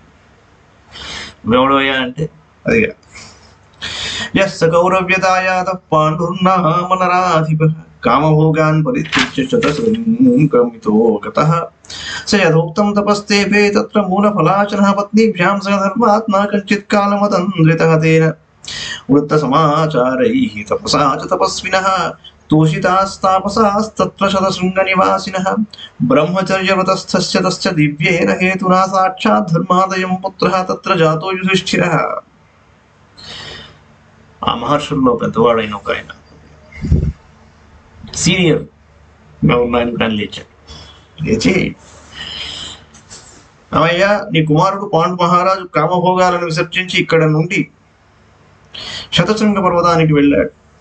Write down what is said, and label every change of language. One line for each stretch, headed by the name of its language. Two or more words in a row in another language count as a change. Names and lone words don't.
Telugu: ఎవడోయా అంటే అదిగా
Sanskrit: యస్స కౌరవ్యతాయాత పాండుర్నామనరాధిపః కామభోగాన్ పరిత్యజ్య శతశృంగమితో గతః స యథోక్తం తపస్తేభే తత్ర మూలఫలాచనః పత్నీభ్యాం సహ ధర్మాత్మా కంచిత్ కాలమతంద్రితః తేన వృత్త సమాచారైః తపసా చ తపస్వినః तोषितास्तापसास्तत्र शतशृङ्गनिवासिनः ब्रह्मचर्यव्रतस्थस्य तस्य दिव्येन हेतुना साक्षात् धर्मादयं पुत्रः तत्र जातो युधिष्ठिरः.
Telugu: ఆ మహర్షుల్లో పెద్దవాడైన ఒక ఆయన సీనియర్ ఆయన లేచాడు. లేచి, అమ్మయ్యా, నీ కుమారుడు పాండు మహారాజు కామభోగాలను విసర్జించి ఇక్కడ నుండి శతశృంగ పర్వతానికి వెళ్ళాడు.